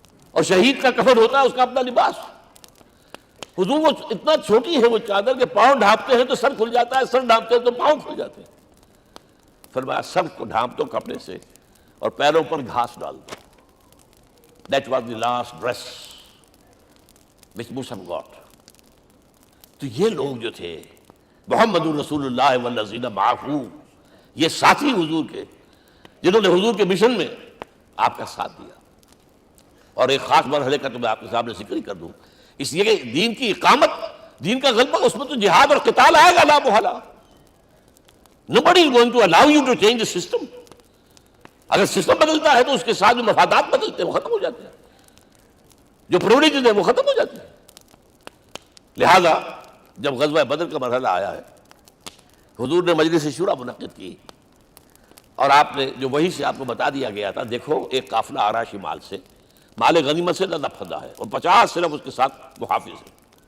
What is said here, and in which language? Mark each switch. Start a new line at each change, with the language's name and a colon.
Urdu: اور شہید کا کفن ہوتا ہے اس کا اپنا لباس. حضور وہ اتنا چھوٹی ہے وہ چادر کہ پاؤں ڈھانپتے ہیں تو سر کھل جاتا ہے، سر ڈھانپتے ہیں تو پاؤں کھل جاتے ہیں. فرمایا سر کو ڈھانپ دو کپڑے سے اور پیروں پر گھاس ڈال دو.
English: That was the last dress which Musab got.
Urdu: تو یہ لوگ جو تھے محمد رسول اللہ والذین معہ، یہ ساتھی حضور کے جنہوں نے حضور کے مشن میں آپ کا ساتھ دیا. اور ایک خاص مرحلے کا تو میں آپ کے سامنے ذکر ہی کر دوں، اس لیے کہ دین کی اقامت، دین کا غلبہ، اس میں تو جہاد اور قتال آئے گا لا محالہ.
English: Nobody is going to allow you to change the system.
Urdu: اگر سسٹم بدلتا ہے تو اس کے ساتھ جو مفادات بدلتے ہیں وہ ختم ہو جاتے ہیں، جو پریورٹیز ہیں وہ ختم ہو جاتے ہیں. لہذا جب غزوہ بدر کا مرحلہ آیا ہے، حضور نے مجلس شورا منعقد کی، اور آپ نے جو وہی سے آپ کو بتا دیا گیا تھا، دیکھو ایک قافلہ آ رہا ہے شمال سے، مال غنیمت سے لدا پھدا ہے، اور 50 صرف اس کے ساتھ محافظ ہیں.